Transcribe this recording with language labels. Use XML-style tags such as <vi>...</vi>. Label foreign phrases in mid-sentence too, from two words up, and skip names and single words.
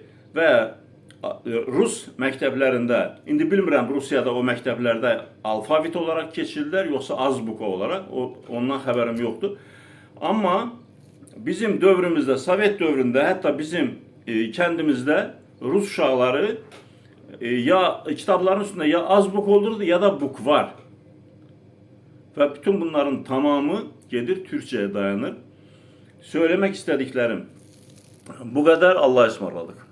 <az>Və Rus məktəblərində, indi bilmirəm Rusiyada o məktəblərdə alfavit olaraq keçirlər, yoxsa azbuka olaraq, ondan xəbərim yoxdur. Amma bizim dövrümüzdə, Sovet dövründə, hətta bizim kəndimizdə Rus uşaqları ya kitapların üstünde ya azbuk olurdu ya da buk var.</az> <tr>Ve bütün bunların tamamı gelir Türkçe'ye dayanır. Söylemek istediklerim bu kadar. Allah'a ısmarladık.</tr>